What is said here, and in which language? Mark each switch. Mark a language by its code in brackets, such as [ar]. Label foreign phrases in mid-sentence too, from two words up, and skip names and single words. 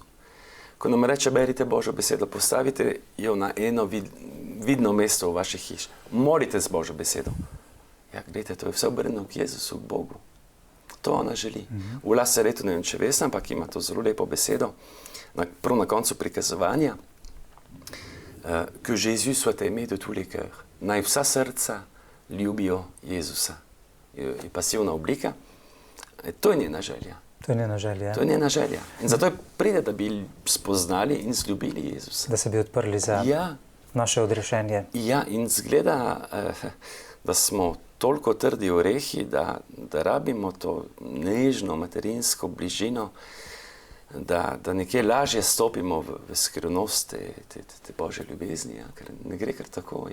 [sl] Ko nam reče, berite Božjo besedo, postavite jo na eno vidno mesto v vaši hiši. Molite z Božjo besedo. Ja, gledajte, to je vse obrnjeno k Jezusu, k Bogu. To ona želi. V Lazaretu, ne vem, če veste, ampak ima to zelo lepo besedo, prav na koncu prikazovanja, [fr] que Jésus soit aimé de tous les cœurs. [sl] Naj vsa srca ljubijo Jezusa. Je pasivna oblika. To je njena želja. To je njena želja. To je njena želja. In zato je pride, da bi spoznali in zljubili Jezusa. Da se bi odprli za naše odrešenje. Ja, in zgleda, da smo toliko trdi orehi, da rabimo to nežno, materinsko bližino, da nekje lažje stopimo v skrivnost te Božje ljubezni, ker ne gre kar tako.